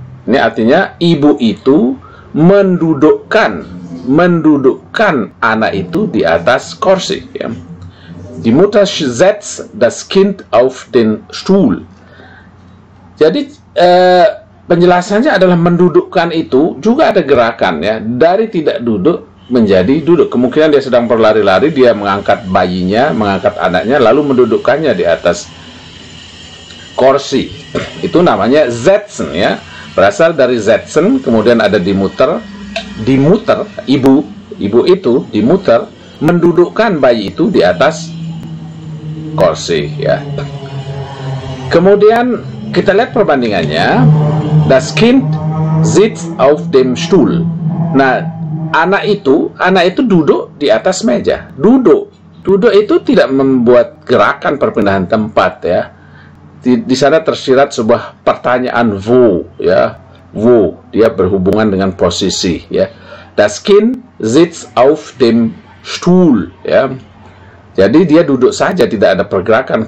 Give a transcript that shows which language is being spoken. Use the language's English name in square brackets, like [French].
[Indonesian] Ini artinya ibu itu mendudukkan anak itu di atas kursi. Ya. [German] Die Mutter setzt das Kind auf den Stuhl. [Indonesian] Jadi penjelasannya adalah mendudukkan itu juga ada gerakan ya, dari tidak duduk menjadi duduk. Kemungkinan dia sedang berlari-lari, dia mengangkat bayinya, mengangkat anaknya, lalu mendudukkannya di atas kursi. Itu namanya setzen ya. Berasal dari setzen, kemudian ada [German] die Mutter, [Indonesian] ibu itu [German] die Mutter [Indonesian] mendudukkan bayi itu di atas kursi ya. Kemudian kita lihat perbandingannya. [German] Das Kind sitzt auf dem Stuhl. [Indonesian] Nah, anak itu duduk di atas meja. Duduk itu tidak membuat gerakan perpindahan tempat ya. Di sana tersirat sebuah pertanyaan wo ya. Wo, dia berhubungan dengan posisi ya. [German] Das Kind sitzt auf dem Stuhl ya. [Indonesian] Jadi dia duduk saja, tidak ada pergerakan.